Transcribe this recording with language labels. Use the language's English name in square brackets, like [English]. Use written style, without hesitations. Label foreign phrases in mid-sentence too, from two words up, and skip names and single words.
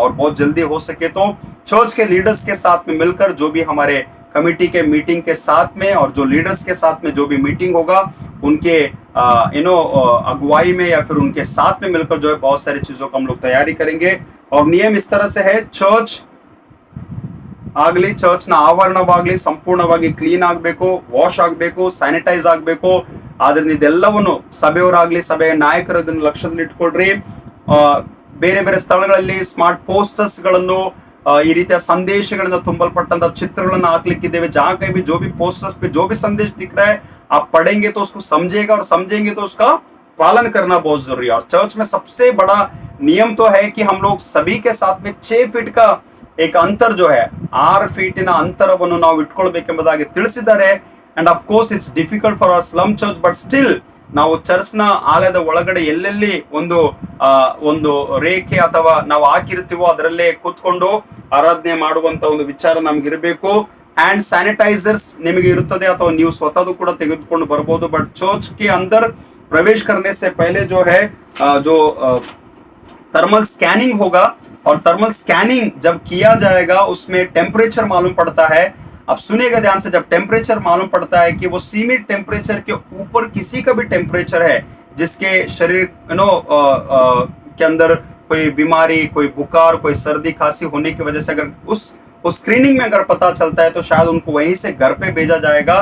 [Hindi] और बहुत जल्दी हो सके तो चर्च के लीडर्स के साथ में मिलकर, जो भी हमारे कमिटी के मीटिंग के साथ में और जो लीडर्स के साथ में जो भी मीटिंग होगा उनके अगुवाई में या फिर उनके साथ में मिलकर जो है बहुत सारी चीजों का हम लोग तैयारी करेंगे. और नियम इस तरह से है, चर्च [Kannada] ಆಗಲಿ, ಚರ್ಚ್ನ ಆವರಣವಾಗಲಿ ಸಂಪೂರ್ಣವಾಗಿ ಕ್ಲೀನ್ ಆಗಬೇಕು, ವಾಶ್ ಆಗಬೇಕು, ಸ್ಯಾನಿಟೈಸ್ ಆಗಬೇಕು. ಆದ್ರಿಂದ ಇದೆಲ್ಲವನ್ನು ಸಭೆಯವರಾಗ್ಲಿ, ಸಭೆಯ ನಾಯಕರು ಇದನ್ನು ಲಕ್ಷ್ಯದಲ್ಲಿ ಇಟ್ಕೊಳ್ರಿ. ಬೇರೆ ಬೇರೆ ಸ್ಥಳಗಳಲ್ಲಿ [English] smart posters [Kannada] ಗಳನ್ನು, ಈ ರೀತಿಯ ಸಂದೇಶಗಳಿಂದ ತುಂಬಲ್ಪಟ್ಟಂತ ಚಿತ್ರಗಳನ್ನು ಹಾಕ್ಲಿಕ್ಕಿದ್ದೇವೆ. [Hindi] जहाँ कहीं भी जो भी पोस्टर्स पे जो भी संदेश दिख रहा है, आप पढ़ेंगे तो उसको समझेगा, और समझेंगे तो उसका पालन करना बहुत जरूरी है. और चर्च में सबसे बड़ा नियम तो है कि हम लोग सभी के साथ में 6 फीट का एक अंतर जो है, [Kannada] 6 ಫೀಟಿನ ಅಂತರವನ್ನು ನಾವು ಇಟ್ಕೊಳ್ಬೇಕೆಂಬುದಾಗಿ ತಿಳಿಸಿದ್ದಾರೆ. [English] and of course it's difficult for our slum church, but still [Kannada] ನಾವು ಚರ್ಚ್ನ ಆಲಯದ ಒಳಗಡೆ ಎಲ್ಲೆಲ್ಲಿ ಒಂದು ರೇಖೆ ಅಥವಾ ನಾವು ಹಾಕಿರ್ತೀವೋ ಅದರಲ್ಲೇ ಕೂತ್ಕೊಂಡು ಆರಾಧನೆ ಮಾಡುವಂತ ಒಂದು ವಿಚಾರ ನಮ್ಗಿರಬೇಕು. [English] hand sanitizers [Kannada] ನಿಮಗೆ ಇರುತ್ತದೆ, ಅಥವಾ ನೀವು ಸ್ವತಃ ಕೂಡ ತೆಗೆದುಕೊಂಡು ಬರ್ಬೋದು. [Hindi] बट चर्च के अंदर प्रवेश करने से पहले जो है जो [English] thermal scanning [Hindi] होगा, और [English] thermal scanning [Hindi] जब किया जाएगा उसमें टेम्परेचर मालूम पड़ता है। अब सुनिएगा ध्यान से, जब टेम्परेचर मालूम पड़ता है कि वो सीमित टेम्परेचर के ऊपर किसी का भी टेम्परेचर है जिसके शरीर के अंदर कोई बीमारी, कोई बुखार, कोई सर्दी खांसी होने की वजह से अगर उस स्क्रीनिंग में अगर पता चलता है तो शायद उनको वहीं से घर पे भेजा जाएगा।